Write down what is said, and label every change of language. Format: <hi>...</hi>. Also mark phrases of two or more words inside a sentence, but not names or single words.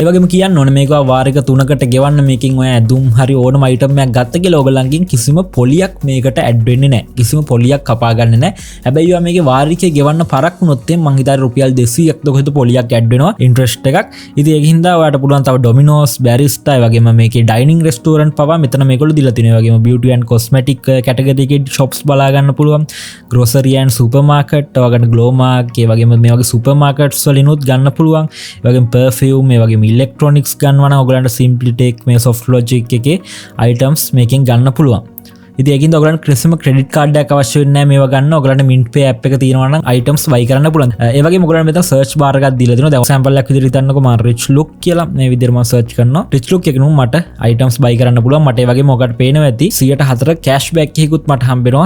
<si>ඒ වගේම කියන්න ඕනේ මේක වාරික 3කට ගෙවන්න මේකෙන් ඔය ඇඳුම් හරි ඕනම item එකක් ගත්ත කියලා ඔයගලන්ගෙන් කිසිම පොලියක් මේකට ඇඩ් වෙන්නේ නැහැ. කිසිම පොලියක් කපා ගන්න නැහැ. හැබැයි ඔයා මේකේ වාරිකේ ගෙවන්න පරක් වුණොත් මං හිතාරේ රුපියල් 200ක් දොකද පොලියක් ඇඩ් වෙනවා ඉන්ට්‍රස්ට් එකක්. ඉතින් ඒකින් හින්දා ඔයාට පුළුවන් තව Domino's, Barista ඒ වගේම මේකේ</si> <en>dining restaurant</en> <si>පවා මෙතන මේගොල්ලෝ දීලා තියෙනවා. ඒ වගේම</si> <en>beauty and cosmetic category</en> <si>එකේ shops බලා ගන්න පුළුවන්.</si> <en>grocery and supermarket</en> <si>වගේ Glowmark ඒ වගේම මේ වගේ supermarkets වලිනුත් ගන්න පුළුවන්. perfume මේ වගේ ඉලෙක්ට්‍රොනික්ස් ගන්නවා නම් ඔයගලන්ට</si> <en>simply take</en> <si>මේ soft logic එකේ items මේකෙන් ගන්න පුළුවන්. ඉතින් ඒකින්ද ඔයගලන්ට කිසිම</si> <en>credit card</en> <si>එකක් අවශ්‍ය වෙන්නේ නැහැ මේවා ගන්න. ඔයගලන්ට MintPay app එක තියෙනවා නම්</si> <en>items buy</en> <si>කරන්න පුළුවන්. ඒ වගේම ඔයගලන්ට මෙතන</si> <en>search bar</en> <si>එකක් දීලා තියෙනවා. දැන් sample එකක් විදිහට හිතන්නකෝ මම</si> <en>rich look</en> <si>කියලා මේ විදිහට මම search කරනවා.</si> <en>rich look</en> <si>එකේ මට</si> <en>items buy</en> <si>කරන්න පුළුවන්. මට ඒ වගේම ඔයගලට පේනවා ඇති 104 cashback එකකුත් මට හම්බෙනවා.</si>